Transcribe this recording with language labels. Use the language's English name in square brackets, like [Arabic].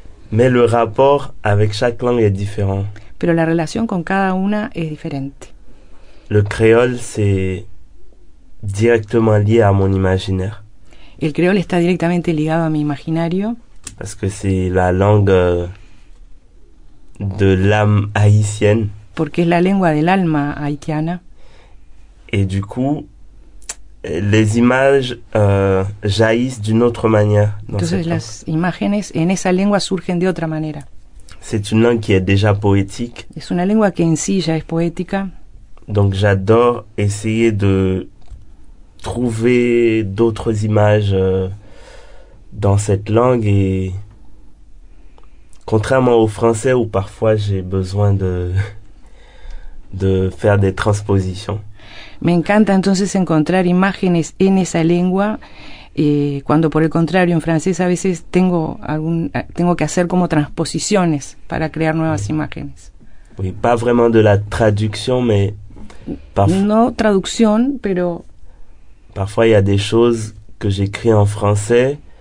[French] Mais le rapport avec chaque langue est différent. [Spanish] Pero la relación con cada una es diferente. [French] Le créole, c'est directement lié à mon imaginaire. [Spanish] El creol está directamente ligado a mi imaginario. [French] Parce que c'est la langue de l'âme haïtienne. [Spanish] Porque es la lengua del alma haitiana. [French] Et du coup, les images jaillissent d'une autre manière. [Spanish] Entonces las imágenes en esa lengua surgen de otra manera. [French] C'est une langue qui est déjà poétique. [Spanish] Es una lengua que en sí ya es poética. [French] Donc j'adore essayer de trouver d'autres images dans cette langue, et contrairement au français où parfois j'ai besoin de faire des transpositions. [Spanish] Me encanta entonces encontrar imágenes en esa lengua, cuando por el contrario en francés a veces tengo que hacer como transposiciones para crear nuevas imágenes. [French] Oui, pas vraiment de la traduction, mais [Spanish] no traducción, pero [French] parfois il y a des choses que j'écris en français.